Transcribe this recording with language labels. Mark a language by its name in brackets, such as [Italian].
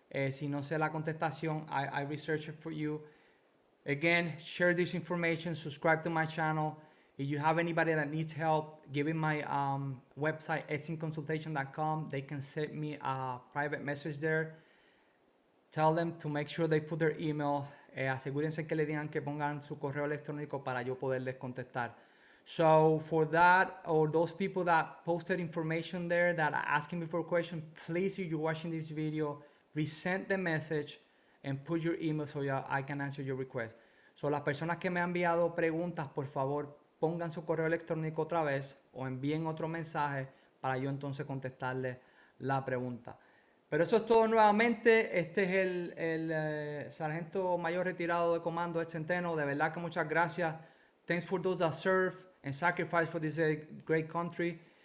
[Spanish] Si no sé la contestación, [English] I research it for you. Again, share this information. Subscribe to my channel. If you have anybody that needs help, give me my website, CONSULTATION.com. They can send me a private message there. Tell them to make sure they put their email. [Spanish] Asegúrense que le digan que pongan su correo electrónico para yo poderles contestar. [English] So for that, or those people that posted information there that are asking me for a question, please, if you're watching this video, resend the message and put your email so I can answer your request. [Spanish] So las personas que me han enviado preguntas, por favor, pongan su correo electrónico otra vez o envíen otro mensaje para yo entonces contestarle la pregunta. Pero eso es todo nuevamente. Este es el sargento mayor retirado de comando de Centeno. De verdad que muchas gracias. [English] Thanks for those that serve and sacrifice for this great country.